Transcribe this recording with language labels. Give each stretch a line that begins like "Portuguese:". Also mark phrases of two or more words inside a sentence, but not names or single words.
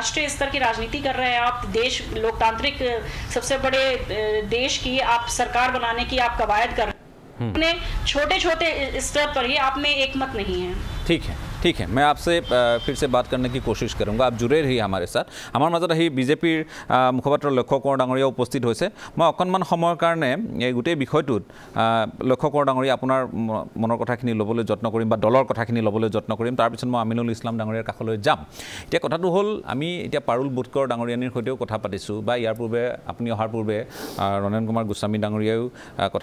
Hindi: राष्ट्रीय स्तर की राजनीति कर रहे हैं आप, देश लोकतांत्रिक सबसे बड़े देश की आप सरकार बनाने की आप कवायद कर रहे हैं। छोटे छोटे स्तर पर ही आप में एक मत नहीं है। ठीक है, मैं आपसे फिर से बात करने की कोशिश करूँगा। आप जुड़े रही हमारे साथ।
Assamese: हमारे मजत आহি বিজেপিৰ মুখপাত্ৰ লক্ষ্য কোঁৱৰ ডাঙৰীয়া উপস্থিত হৈছে। মই অকণমান সময়ৰ কাৰণে এই গোটেই বিষয়টোত লক্ষ্য কোঁৱৰ ডাঙৰীয়া আপোনাৰ মনৰ কথাখিনি ল'বলৈ যত্ন কৰিম, বা দলৰ কথাখিনি ল'বলৈ যত্ন কৰিম। তাৰপিছত মই আমিনুল ইছলাম ডাঙৰীয়াৰ কাষলৈ যাম। এতিয়া কথাটো হ'ল, আমি এতিয়া পাৰুল বুটকৰ ডাঙৰীয়ানীৰ সৈতেও কথা পাতিছোঁ, বা ইয়াৰ পূৰ্বে আপুনি অহাৰ পূৰ্বে ৰণেন কুমাৰ গোস্বামী ডাঙৰীয়াও কথাখিনি কৈছে।